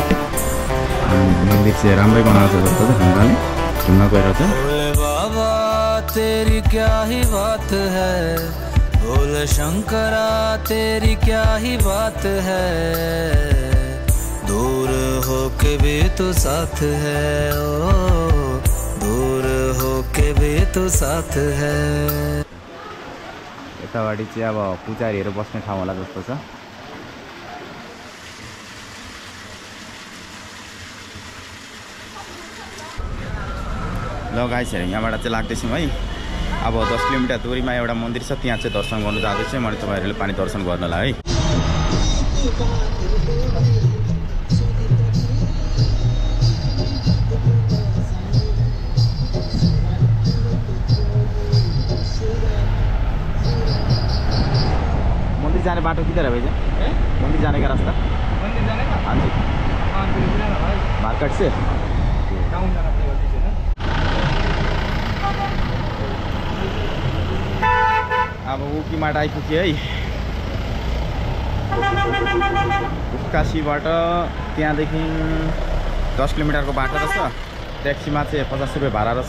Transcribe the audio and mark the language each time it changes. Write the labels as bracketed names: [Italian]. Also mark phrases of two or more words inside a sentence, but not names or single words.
[Nepali] मन्दिर चाहिँ राम्रै बनाएको छ जस्तो छ। ढुङ्गाले ढुङ्गा गएर छ। [Hindi] बाबा तेरी क्या ही बात है, भोले शंकरा तेरी क्या ही बात है, दूर होके भी तो साथ है, ओ दूर होके भी तो साथ है। [Nepali] यताबाटि चाहिँ अब पुजारीहरू बस्ने ठाउँ होला जस्तो छ। ल गाइसहरु, यहाँबाट चाहिँ लाग्दैछौँ है। अब 10 किलोमिटर दूरीमा एउटा मन्दिर छ, त्यहाँ चाहिँ दर्शन गर्नु जाँदैछु। मैले तपाईहरुले पनि दर्शन गर्नलाई है। मन्दिर जाने बाटो [Hindi] किधर है भैया? मंदिर जाने का रास्ता? मंदिर जाने का? हाँ जी। मार्केट से टाउन जाना पड़ेगा। [Nepali] अब उकीमाट आइपुग्यो है। काशीबाट त्यहाँदेखि 10 किलोमिटरको बाटो रहेछ। ट्याक्सीमा चाहिँ 50 रुपैयाँ भाडा रहेछ।